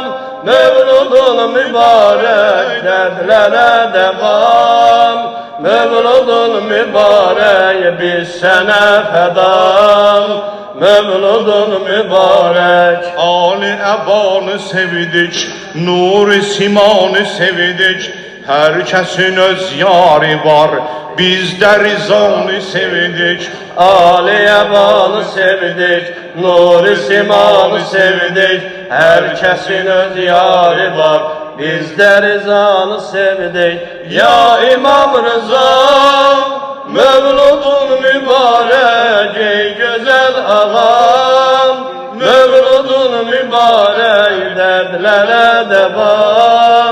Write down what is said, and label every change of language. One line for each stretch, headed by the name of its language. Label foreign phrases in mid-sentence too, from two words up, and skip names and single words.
Turkish: Mevludun mübarek, dertlere devam. Mevludun mübarek, biz sana fedam. Mevludun mübarek.
Azerbaijani: Ali Əbanı sevdik, Nur-i Simanı sevdik. Hər kəsin öz yari var, biz də Rizanı sevdik. Ali Əbanı sevdik, Nur-i Simanı sevdik.
Turkish: Herkesin öz yari var, biz de Rızanı sevdik. Ya İmam Rıza, Mevludun mübarek, ey güzel ağam. Mevludun mübarek, dertlere devam.